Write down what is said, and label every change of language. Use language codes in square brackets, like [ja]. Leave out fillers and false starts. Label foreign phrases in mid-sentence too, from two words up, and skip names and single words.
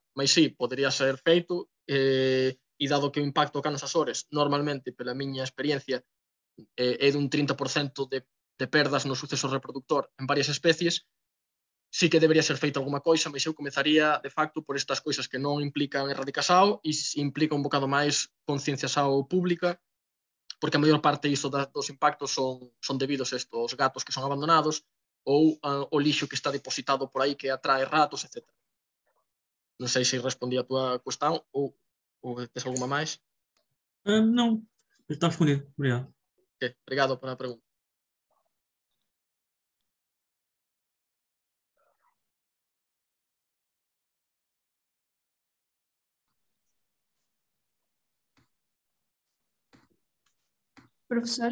[gl] Mas sí, podería ser feito, e dado que o impacto acá nos Azores, normalmente, pela miña experiencia, é dun 30% de perdas no suceso reproductor en varias especies, sí que debería ser feita alguma coisa, mas eu comezaría, de facto, por estas coisas que non implican erradicação e implica un bocado máis concienciação pública, porque a maior parte iso dos impactos son debidos a aos gatos que son abandonados ou o lixo que está depositado por aí que atrae ratos, etc. Non sei se respondí a túa cuestión ou tes alguma máis. [pt] Não, está respondido. Obrigado. Okay, obrigado pela pergunta. Professor?